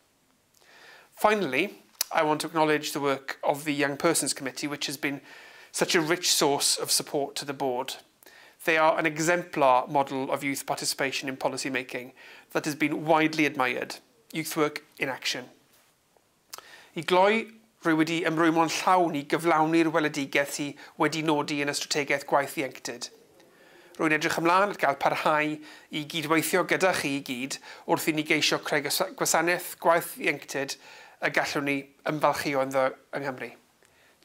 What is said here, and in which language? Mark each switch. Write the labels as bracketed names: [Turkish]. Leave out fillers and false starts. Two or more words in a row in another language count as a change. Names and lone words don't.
[English] Finally, I want to acknowledge the work of the Young Persons Committee, which has been such a rich source of support to the board. They are an exemplar model of youth participation in policy making that has been widely admired. Youth work in action. [Welsh] I gloi, rwy wedi ymrwymo'n llawn i gyflawni'r weledigaeth sy wedi nodi yn y strategaeth gwaith ieuenctid. Rwy'n edrych ymlaen at gael parhau i gydweithio gyda chi i gyd wrth i ni geisio creu gwasanaeth gwaith ieuenctid y gallwn ni ymfalchio ynddo yng Nghymru.